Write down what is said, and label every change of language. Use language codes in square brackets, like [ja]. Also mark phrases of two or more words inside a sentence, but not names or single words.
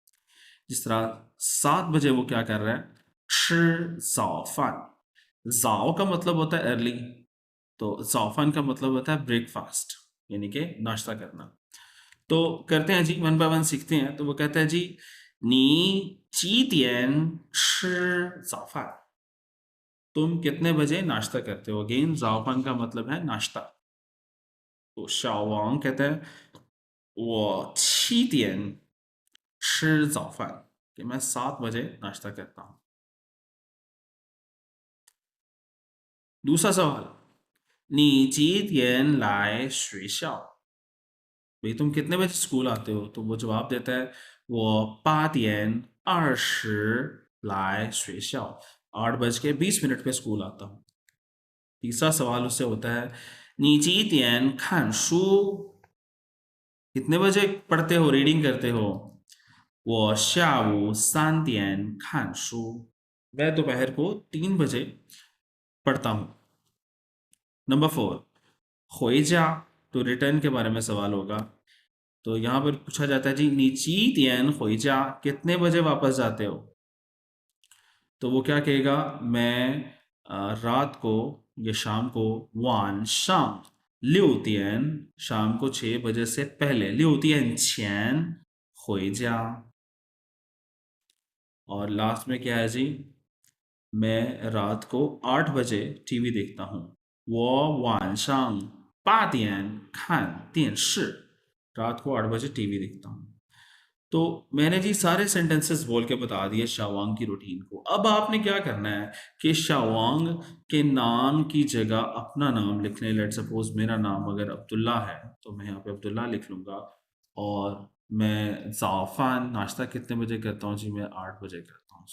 [hi] जिस तरह 7 बजे वो क्या कर रहा है? [zh] 吃早饭। [hi] जाओ का मतलब होता है अर्ली, तो जाओफान का मतलब होता है ब्रेकफास्ट, यानी कि नाश्ता करना। तो करते हैं जी, 1 by 1 सीखते हैं। तो वो कहता है जी [zh] 你几点吃早饭, [hi] तुम कितने बजे नाश्ता करते हो? अगेन जाओफान का मतलब है नाश्ता। तो शाओवांग कहता है [zh] 我7点吃早饭, [hi] कि मैं 7 बजे नाश्ता करता हूँ। दूसरा सवाल, [zh] 你几点来学校? [hi] भाई तुम कितने बजे स्कूल आते हो? तो वो जवाब देता है [zh] 我8:20来学校 [hi] 8:20 पे स्कूल आता हूँ। तीसरा सवाल उससे होता है [zh] 你几点看书? [hi] कितने बजे पढ़ते हो, रीडिंग करते हो? [zh] 我下午3点看书 [hi] मैं दोपहर को 3 बजे पढ़ता हूँ। नंबर 4 खोईजा तो रिटर्न के बारे में सवाल होगा। तो यहाँ पर पूछा जाता है जी [zh] 你几点回家 [hi] कितने बजे वापस जाते हो? तो वो क्या कहेगा, मैं रात को या शाम को [zh] 晚上6点 [hi] शाम को 6 बजे से पहले [zh] 6 点前回家 [hi] और लास्ट में क्या है जी, मैं रात को 8 बजे टीवी देखता हूँ। [zh] 我晚上8点看电视 [hi] रात को 8 बजे टीवी देखता हूँ। तो मैंने जी सारे सेंटेंसेस बोल के बता दिए शावांग की रूटीन को। अब आपने क्या करना है कि शावांग के नाम की जगह अपना नाम लिख लें। [en] let suppose [hi] मेरा नाम अगर अब्दुल्ला है तो मैं यहाँ पे अब्दुल्ला लिख लूँगा और मैं ज़ाफ़ान नाश्ता कितने बजे करता हूँ जी, मैं 8 बजे करता हूँ।